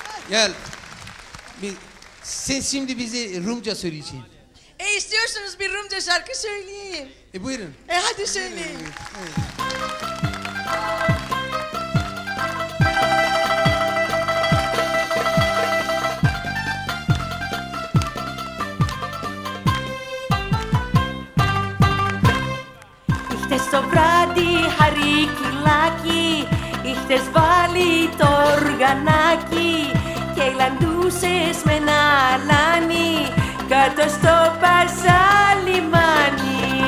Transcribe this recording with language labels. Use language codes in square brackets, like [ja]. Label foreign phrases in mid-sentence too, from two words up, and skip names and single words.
[tr] Gel. Sen şimdi bize Rumca söyleyeceksin. İstiyorsunuz bir Rumca şarkı söyleyeyim. Buyurun. Hadi söyleyin. Evet. [el] Χτες το βράδυ χαρικιλάκι, είχες βάλει το οργανάκι και λαντούσες με ένα αλάνι κάτω στο Πασαλιμάνι.